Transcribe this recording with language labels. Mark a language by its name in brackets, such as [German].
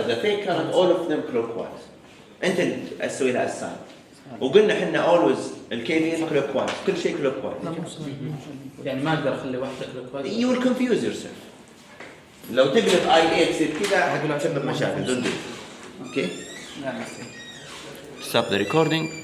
[English] The fake current, all of them clockwise. [Arabic] أنت تسوي لها الساين. وقلنا إحنا always الكيفية clockwise. كل شيء clockwise. يعني ما أقدر أخلي واحدة clockwise. [English] You will confuse yourself. [Arabic] لو تقلب I8 تصير كذا تسبب مشاكل. [English] Don't do it. Okay. Stop the recording.